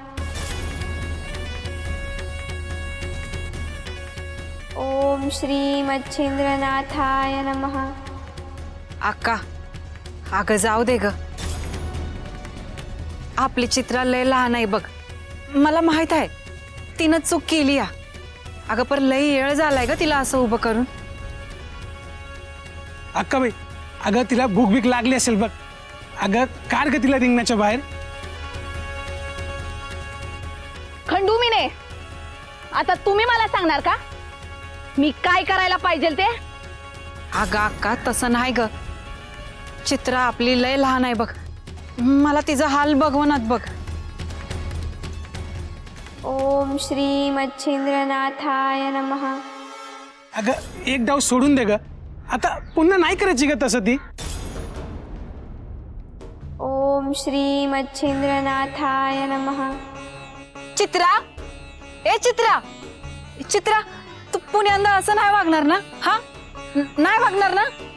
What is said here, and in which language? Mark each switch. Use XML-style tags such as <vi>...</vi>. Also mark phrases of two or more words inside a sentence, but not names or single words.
<sa>ओम श्री मच्छिंद्रनाथाय नमः.</sa> <mr>अक्का, अगं जाऊ दे ग. आपली चित्रा लय लहान आहे बघ. मला माहित आहे तिनं चूक केली या. अगं पर लय येळ झालाय ग तिला असं उभं करून. अक्काबाई, अगं तिला भूक भीक लागली असेल बघ. अगं काढ ग तिला रिंगणाच्या बाहेर. खंडू मीने, आता तुम्ही मला सांगणार का मी काय करायला पाहिजे ते? अगं अक्का तसं नाही ग. चित्रा आपली लय लहान आहे बघ. मला तिचा हाल बघवनात बघ.</mr> <sa>ओम श्री मच्छिंद्रनाथाय नमः.</sa> <mr>अगं एक डाव सोडून दे ग. आता पुन्हा नाही करायची ग तसं ती.</mr> <sa>ओम श्री मच्छिंद्रनाथाय नमः.</sa> <mr>चित्रा, ए चित्रा, चित्रा तू पुण्यांदा असं नाही वागणार ना? हा नाही वागणार ना?</mr>